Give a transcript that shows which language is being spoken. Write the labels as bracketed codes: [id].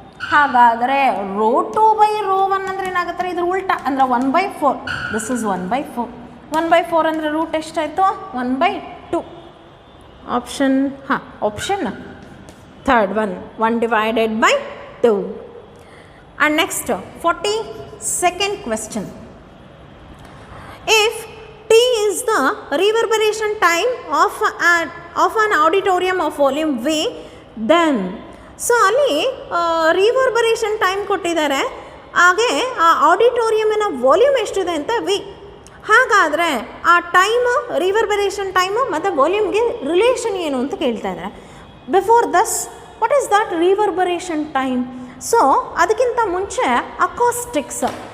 [kn] ಹಾಗಾದರೆ ρ2 by ρ1 ಅಂದರೆ ಏನಾಗುತ್ತೆ, ಇದ್ರ ಉಲ್ಟಾ ಅಂದರೆ 1/4. [en] This is 1/4. [kn] 1/4 ಅಂದರೆ ರೂಟ್ ಎಷ್ಟಾಯಿತು, 1/2. ಆಪ್ಷನ್, ಹಾಂ, option third one, 1 divided by 2. [en] And next 42nd question. If T is the reverberation time of an auditorium of volume V, then [kn] so ಅಲ್ಲಿ ರಿವರ್ಬರೇಷನ್ ಟೈಮ್ ಕೊಟ್ಟಿದ್ದಾರೆ. ಹಾಗೆ ಆ ಆಡಿಟೋರಿಯಮಿನ ವಾಲ್ಯೂಮ್ ಎಷ್ಟಿದೆ ಅಂತ ವಿ. ಹಾಗಾದರೆ ಆ ಟೈಮು, ರಿವರ್ಬರೇಷನ್ ಟೈಮು ಮತ್ತು ವಾಲ್ಯೂಮ್ಗೆ ರಿಲೇಷನ್ ಏನು ಅಂತ ಕೇಳ್ತಾ ಇದ್ದಾರೆ. [en] Before this, what is that reverberation time? [kn] So ಅದಕ್ಕಿಂತ ಮುಂಚೆ [en] Acoustics.